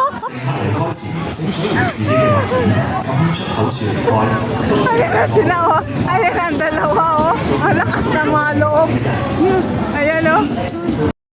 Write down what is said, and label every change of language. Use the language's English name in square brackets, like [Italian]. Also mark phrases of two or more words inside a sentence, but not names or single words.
[Cantonese] 乘客離開前，請鎖住自己嘅物件，咁出口處離開。多謝 [Filipino] Ayan na sila, oh. Ayan ang dalawa, oh. Ang lakas ng mga loob. Ayan, oh.